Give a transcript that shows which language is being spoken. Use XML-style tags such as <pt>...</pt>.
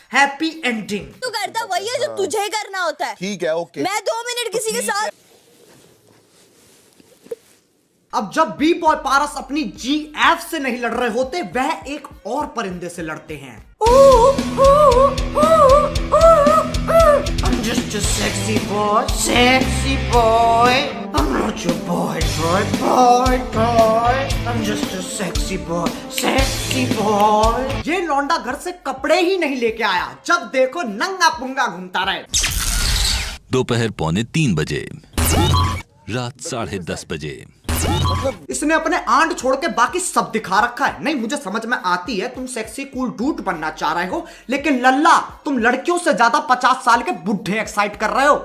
<en>Happy ending.</en> <hi>तू करता वही है जो तुझे करना होता है। ठीक है, ओके। मैं 2 मिनट किसी के साथ। अब जब बी बॉय पारस अपनी GF से नहीं लड़ रहे होते, वह एक और परिंदे से लड़ते हैं।</hi> <en>I'm just a sexy boy, sexy boy. I'm not your boy, boy. I'm just a sexy boy, sexy boy.</en> <hi>ये लौंडा घर से कपड़े ही नहीं लेके आया, जब देखो नंगा पुंगा घूमता रहे। दोपहर 2:45 बजे, रात 10:30 बजे। इसने अपने आंड छोड़ के बाकी सब दिखा रखा है। नहीं मुझे समझ में आती है, तुम सेक्सी कूल डूड बनना चाह रहे हो, लेकिन लल्ला तुम लड़कियों से ज्यादा 50 साल के बुढ़े एक्साइट कर रहे हो।</hi>